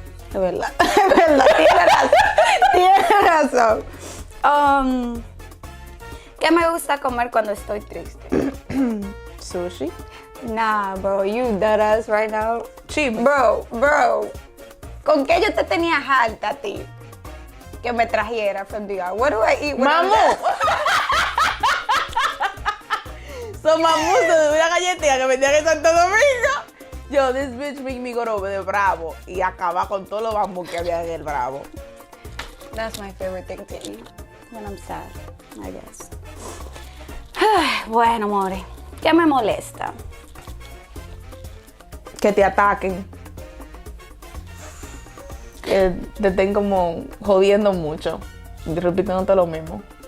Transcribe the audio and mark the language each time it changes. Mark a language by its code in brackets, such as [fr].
[es] Es verdad. Es verdad. Tiene razón. ¿Qué me gusta comer cuando estoy triste? Sushi. [en] Nah, bro, you dead ass right now. Chips. Bro. [es] ¿Con qué yo te tenía harta a ti? Que me trajera [en] from the yard. What do I eat when I'm [es] Mamu. [en] dead? [es] So mamu de una galletita que vendían en Santo Domingo. [en] Yo, this bitch make me go over [es] de Bravo y acaba con todos los bambú que había en el Bravo. [en] That's my favorite thing to eat when I'm sad, I guess. [es] Bueno, amores, ¿qué me molesta? Que te ataquen. Que te estén como jodiendo mucho. Y repitiéndote lo mismo.